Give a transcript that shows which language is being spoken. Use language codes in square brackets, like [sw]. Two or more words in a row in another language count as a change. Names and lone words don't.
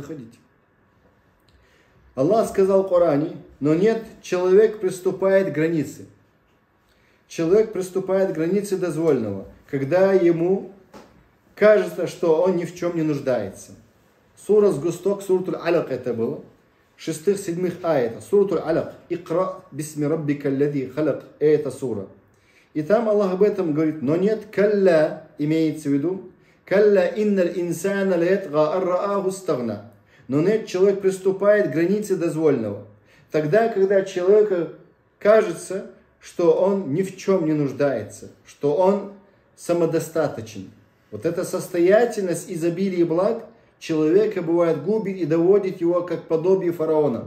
[ru] Аллах сказал в Коране, но нет, человек приступает к границе. Человек приступает к границе дозволенного, когда ему кажется, что он ни в чем не нуждается. Сура Сгусток, Сурат Аль-Алак это было. 6-7 аят. Сурат Аль-Алак. [ar] اقرأ باسم ربك الذي خلق. [ru] Это сура. И там Аллах об этом говорит, но нет, калля, имеется в виду, [ar] كلا إن الإنسان ليطغى أن رآه استغنى. [ru] Но нет, человек приступает к границе дозволенного. Тогда, когда человеку кажется, что он ни в чем не нуждается, что он самодостаточен. Вот эта состоятельность, изобилие благ, человека бывает губит и доводит его как подобие фараона.